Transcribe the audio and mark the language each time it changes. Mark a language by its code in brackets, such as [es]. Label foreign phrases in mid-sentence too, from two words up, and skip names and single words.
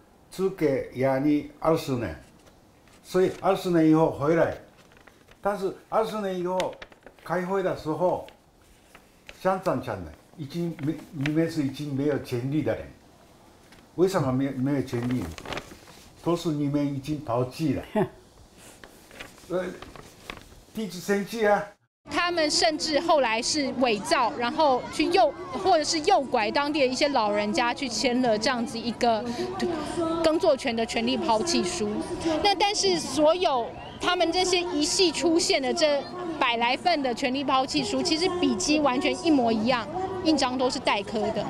[zh] 只給雅尼20年，所以20年以後回來，但是20年以後開會的時候，鄉長講的已經你們是已經沒有權利的人，為什麼沒有權利？都是你們已經拋棄了，地質生氣啊！他们甚至后来是伪造，然后去或者是诱拐当地的一些老人家去签了这样子一个耕作权的权利抛弃书。那但是所有他们这些一系出现的这100来份的权利抛弃书，其实笔迹完全一模一样，印章都是代刻的。